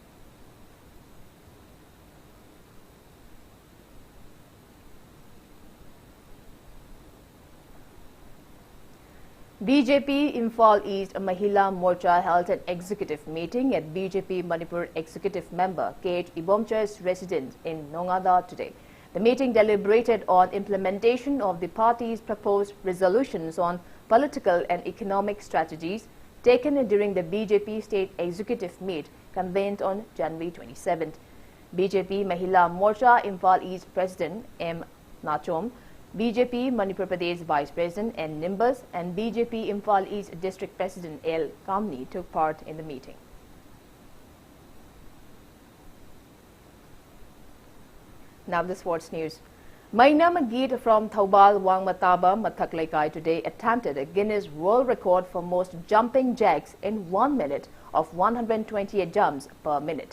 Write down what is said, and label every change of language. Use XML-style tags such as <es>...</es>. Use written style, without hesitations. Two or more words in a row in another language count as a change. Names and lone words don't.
<en>BJP Imphal East Mahila Morcha held an executive meeting at BJP Manipur Executive Member KH Ibomcha's residence in Nongada today. The meeting deliberated on implementation of the party's proposed resolutions on political and economic strategies taken during the BJP State Executive Meet convened on January 27th. BJP Mahila Morcha Imphal East President M. Nachom, BJP Manipur Pradesh Vice President N. Nimbus and BJP Imphal East District President L. Kamni took part in the meeting. Now the sports news. Mainam Geet from Thaubal Wangmataba Mathaklaikai today attempted a Guinness World Record for most jumping jacks in 1 minute of 128 jumps per minute.</en>